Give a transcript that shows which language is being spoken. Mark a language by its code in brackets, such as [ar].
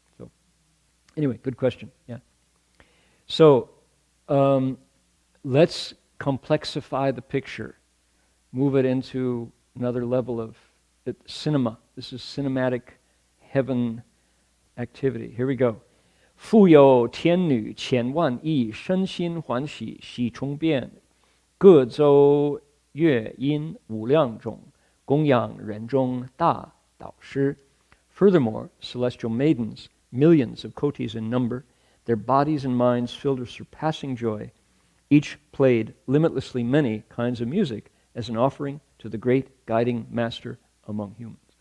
[en] So, anyway, good question. Yeah. So, let's complexify the picture, move it into another level of cinema. This is cinematic heaven activity. Here we go. [zh] 富有天女千万亿，身心欢喜喜充遍，各州乐音无量种，供养人中大导师。 [en] Furthermore, celestial maidens, millions of kotis in number, their bodies and minds filled with surpassing joy, each played limitlessly many kinds of music as an offering to the great guiding master among humans.